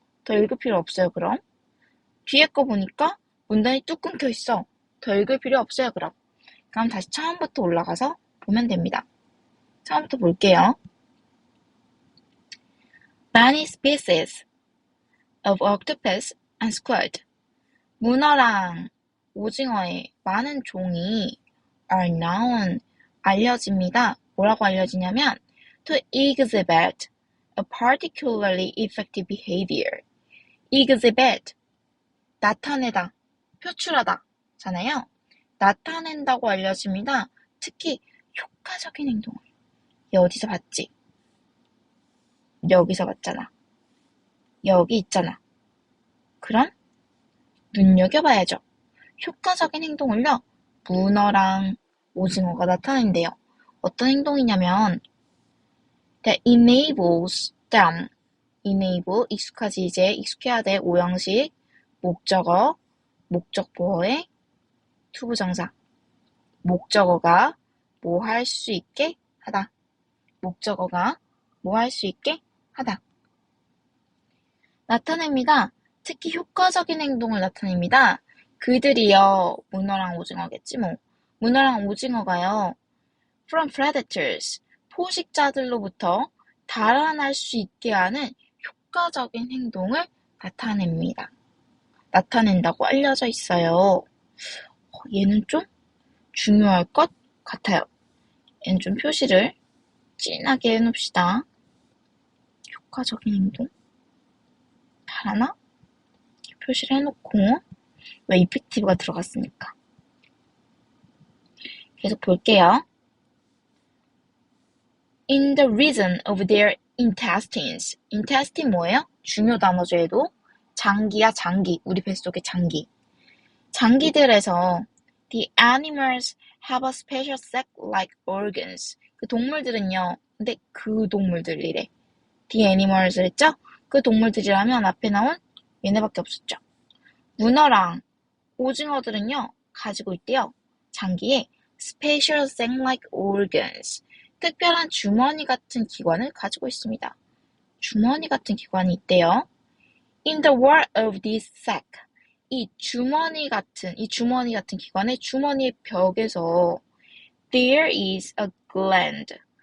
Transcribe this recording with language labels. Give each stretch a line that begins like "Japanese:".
Korean: 더 읽을 필요 없어요, 그럼. 뒤에 거 보니까 문단이 뚝 끊겨 있어. 더 읽을 필요 없어요, 그럼. 그럼 다시 처음부터 올라가서 보면 됩니다. 처음부터 볼게요.
English: Many species of octopus and squid.
Korean: 문어랑 오징어의 많은 종이
English: are known,
Korean: 알려집니다. 뭐라고 알려지냐면
English: to exhibit a particularly effective behavior.
Korean: exhibit, 나타내다, 표출하다 잖아요. 나타낸다고 알려집니다. 특히 효과적인 행동을. 얘 어디서 봤지? 여기서 봤잖아. 여기 있잖아. 그럼 눈여겨봐야죠. 효과적인 행동을요. 문어랑 오징어가 나타낸대요. 어떤 행동이냐면
English: that enables them.
Korean: enable, 익숙해야 돼. 5형식, 목적어, 목적보어의 투부정사. 목적어가 뭐 할 수 있게 하다. 목적어가 뭐 할 수 있게 하다. 나타냅니다. 특히 효과적인 행동을 나타냅니다. 그들이요. 문어랑 오징어겠지 뭐. 문어랑 오징어가요.
English: from predators.
Korean: 포식자들로부터 달아날 수 있게 하는 효과적인 행동을 나타냅니다. 나타낸다고 알려져 있어요. 얘는 좀 중요할 것 같아요. 얘는 좀 표시를 진하게 해놓읍시다. 효과적인 행동. 달아나? 표시를 해놓고 왜 이펙티브가 들어갔으니까. 계속 볼게요.
English: In the region of their intestines.
Korean: intestine 뭐예요? 중요 단어죠, 얘도. 장기야, 장기. 우리 뱃속의 장기. 장기들에서
English: the animals have a special sac-like organs.
Korean: 그 동물들은요. 근데 그 동물들이래.
English: the animals
Korean: 했죠? 그 동물들이라면 앞에 나온 얘네밖에 없었죠. 문어랑 오징어들은요. 가지고 있대요. 장기에
English: special sac-like organs.
Korean: 특별한 주머니 같은 기관을 가지고 있습니다. 주머니 같은 기관이 있대요.
English: In the wall of this sac.
Korean: 이 주머니 같은 기관의 주머니의 벽에서
English: there is a gland.